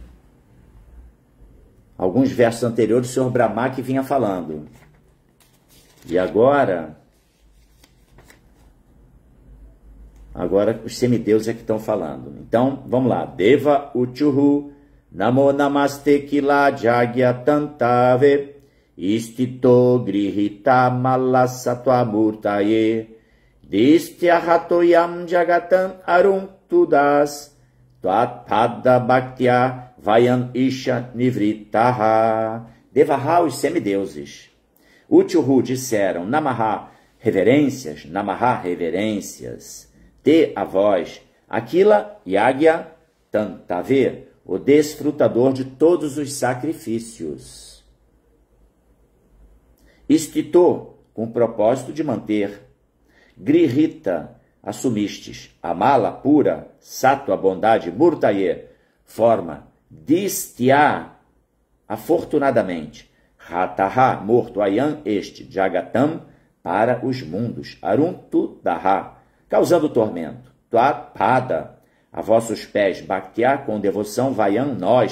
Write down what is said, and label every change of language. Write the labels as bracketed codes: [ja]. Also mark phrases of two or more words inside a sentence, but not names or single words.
[pt] alguns versos anteriores, o senhor Brahma que vinha falando. E agora os semideuses é que estão falando. Então, vamos lá. [sa] Deva Uchuhu Namo Namaste Kila Jagya Tantave Istito Grihita Malasatva Murtaye Distya Hatoyam Jagatan Arum Tudas Tvat Pada Bhaktya Vayan Isha Nivritaha. [pt] Devaha, os semideuses. Uchuhu disseram Namaha, reverências, Namaha, reverências. Te, a vós, [sa] Aquila Yagya Tantave, [pt] o desfrutador de todos os sacrifícios. Istito, com o propósito de manter. Grihita, assumistes. Amala, pura. Sattva, bondade. Murtaye, forma. Distya, afortunadamente. Hataha, morto. Ayan, este. Jagatam, para os mundos. [sa] Arum tu daha, [pt] causando tormento. [sa] Tvat pada, [pt] a vossos pés. Bhaktya, com devoção. Vayan, nós.